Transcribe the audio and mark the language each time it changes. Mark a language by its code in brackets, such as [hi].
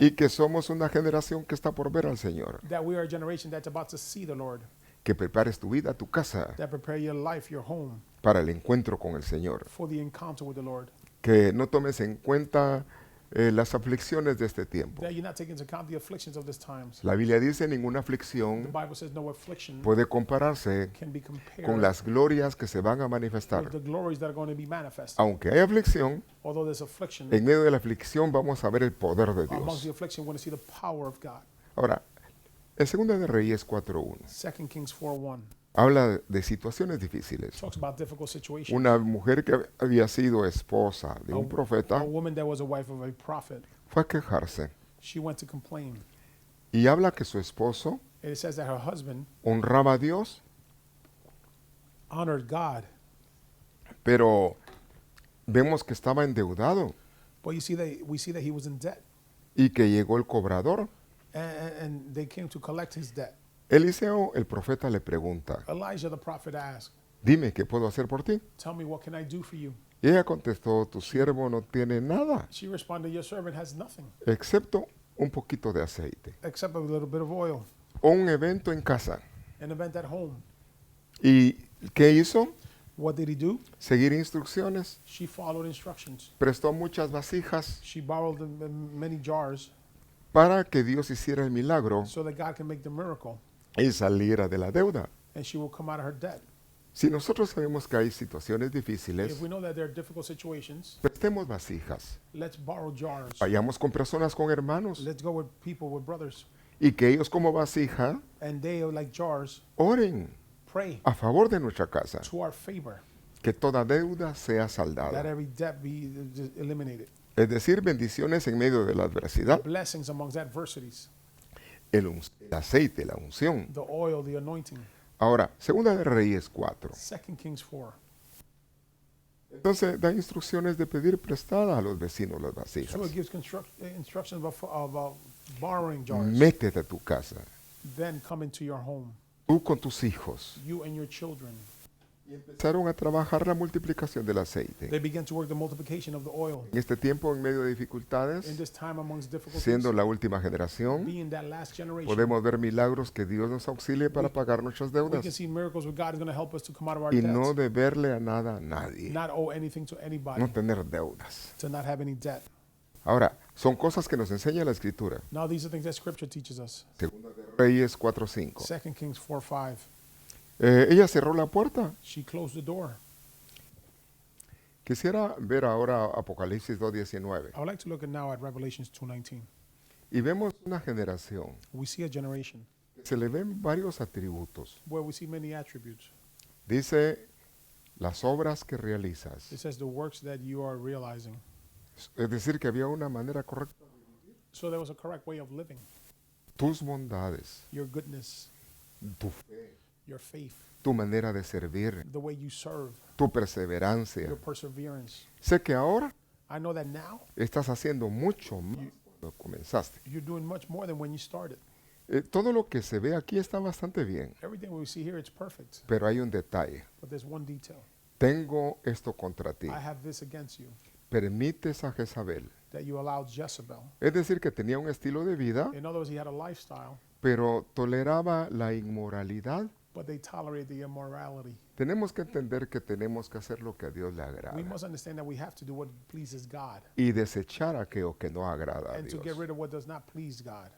[es] Y que somos una generación que está por ver al Señor. [en] That we are a generation that's about to see the Lord. [es] Que prepares tu vida, tu casa, [en] That prepare your life, your home, [es] para el encuentro con el Señor. [en] for the encounter with the Lord. [es] Que no tomes en cuenta las aflicciones de este tiempo. [en] That you're not taking into account the afflictions of these times. [es] La Biblia dice, ninguna [en] The [es] aflicción [en] Bible says no affliction [es] puede compararse [en] can be compared [es] con las glorias que se van a [en] with [es] manifestar. [en] the glories that are going to be manifested. [es] Aunque hay aflicción, [en] Although there's affliction, [es] en medio de la aflicción vamos a ver el poder de [en] amongst the affliction, we're going to see the power of God. [es] Ahora, en 2 de Reyes 4.1 [en] 2 Kings 4:1 [es] habla de situaciones difíciles. [en] talks about difficult situations. [es] Una mujer que había sido esposa de un [en] A [es] profeta [en] woman that was a wife of a prophet, [es] fue a quejarse [en] she went to complain. [es] y habla que su esposo [en] And it says that her husband [es] honraba a Dios, [en] honored God, [es] pero vemos que estaba endeudado [en] but we see that he was in debt, [es] y que llegó el cobrador. [en] and they came to collect his debt. [es] Eliseo, el profeta, le pregunta, [en] Elijah the prophet asked, [es] dime, ¿qué puedo hacer por ti? [en] "Tell me, what can I do for you?" [es] Y ella contestó, tu siervo no tiene nada, [en] She responded, "Your servant has nothing [es] excepto un poquito de aceite [en] except a little bit of oil, [es] o un evento en casa. [en] an event at home." [es] ¿Y qué hizo? [en] What did he do? [es] Seguir instrucciones. [en] She followed instructions. [es] Prestó muchas vasijas [en] She borrowed many jars [es] para que Dios hiciera el milagro [en] so that God can make the miracle, [es] y saliera de la deuda. [en] and she will come out of her debt. [es] Si nosotros sabemos que hay situaciones difíciles, [en] If we know that there are difficult situations, [es] prestemos vasijas. [en] let's borrow jars. [es] Vayamos con personas, con hermanos, [en] Let's go with people, with brothers, [es] y que ellos como vasija [en] and they, like jars, [es] oren [en] pray [es] a favor de nuestra casa, [en] to our favor, [es] que toda deuda sea [en] that [es] saldada. [en] every debt be eliminated. [es] Es decir, bendiciones en medio de la adversidad, [en] Blessings amongst adversities, [es] el aceite, la unción. [en] the oil, the anointing. [es] Ahora, 2 de Reyes 4. [en] 2 Kings 4. [es] Entonces da instrucciones de pedir prestada a los vecinos las [en] So [es] vasijas. [en] it gives instructions about borrowing jars. [es] Métete a tu casa, [en] Then come into your home, [es] tú con tus hijos. [en] you and your children. [es] Y empezaron a trabajar la multiplicación del aceite. [en] They began to work the multiplication of the oil. [es] En este tiempo, en medio de [en] In [es] dificultades, [en] this time amongst difficulties, [es] siendo la última generación, [en] being that last generation, [es] podemos ver milagros que Dios nos auxilie para pagar nuestras [en] we can [es] deudas [en] see miracles where God is going to help us to come out of our [es] y [en] debts, [es] no deberle a nada a nadie, [en] not owe anything to anybody, [es] no tener deudas. [en] to not have any debt. [es] Ahora, son cosas que nos enseña la Escritura. [en] Now these are things that Scripture teaches us. [es] Segunda de Reyes 4:5. [en] 2 Kings 4:5. [es] Ella cerró la puerta. [en] She closed the door. [es] Quisiera ver ahora Apocalipsis 2:19. [en] I would like to look at now at Revelations 2:19. [es] Y vemos una generación [en] We see a generation [es] que se le ven varios atributos. [en] where we see many attributes. [es] Dice, las obras que realizas. [en] It says the works that you are realizing. [es] Es decir, que había una manera correcta. [en] So there was a correct way of living. [es] Tus bondades, [en] Your goodness, [es] tu fe, [en] your faith, [es] tu manera de servir, [en] the way you serve, [es] tu perseverancia. [en] your perseverance. [es] Sé que ahora [en] I know that now [es] estás haciendo mucho más cuando comenzaste. [en] you're doing much more than when you started. [es] Todo lo que se ve aquí está bastante bien, [en] Everything we see here, it's perfect. [es] pero hay un detalle. [en] But there's one detail. [es] Tengo esto contra ti. [en] I have this against you, [es] Permites a Jezabel. [en] that you allowed Jezebel. [es] Es decir, que tenía un estilo de vida, [en] In other words, he had a lifestyle, [es] pero toleraba la inmoralidad. [en] but they tolerated the immorality. [es] Tenemos que entender que tenemos que hacer lo que a Dios le [en] We [es] agrada [en] must understand that we have to do what pleases God [es] y desechar aquello que no agrada a [en] and to get [es] Dios. [en] rid of what does not please God.